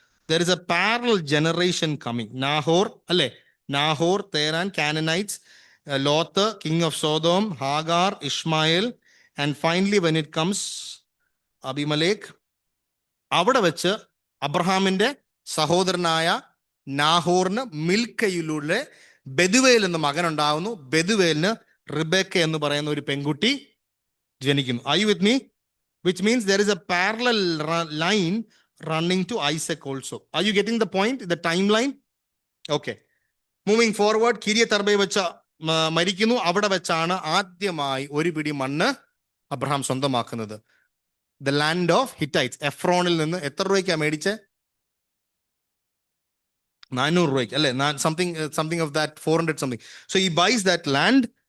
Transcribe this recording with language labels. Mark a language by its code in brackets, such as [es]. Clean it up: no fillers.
[en] There is a parallel generation coming. Nahor, Terah, Canaanites, Lot, king of Sodom, Hagar, Ishmael, and finally when it comes Abimelech. [ml] അവിടെ വെച്ച് അബ്രഹാമിന്റെ സഹോദരനായ നാഹോറിന് മിൽക്കയിലൂടെ ബെതുവേൽ എന്ന മകൻ ഉണ്ടാവുന്നു. ബെതുവേലിന് റിബേക്ക എന്ന് പറയുന്ന ഒരു പെൺകുട്ടി ജനിക്കുന്നു. [en] Are you with me? Which means there is a parallel line running to Isaac also. Are you getting the point? The timeline? Okay. Moving forward, [ml] Kiriath അർബയിൽ വെച്ച് മരിക്കുന്നു. അവിടെ വെച്ചാണ് ആദ്യമായി ഒരു പിടി മണ്ണ് Abraham സ്വന്തമാക്കുന്നത്. [en] The land of Hittites. [ml] എഫ്രോണിൽ നിന്ന് എത്ര രൂപയ്ക്കാണ് മേടിച്ചേ? [en] 400 [ml] രൂപയ്ക്ക് അല്ലെ? [en] Something of that 400 something. So he buys that land.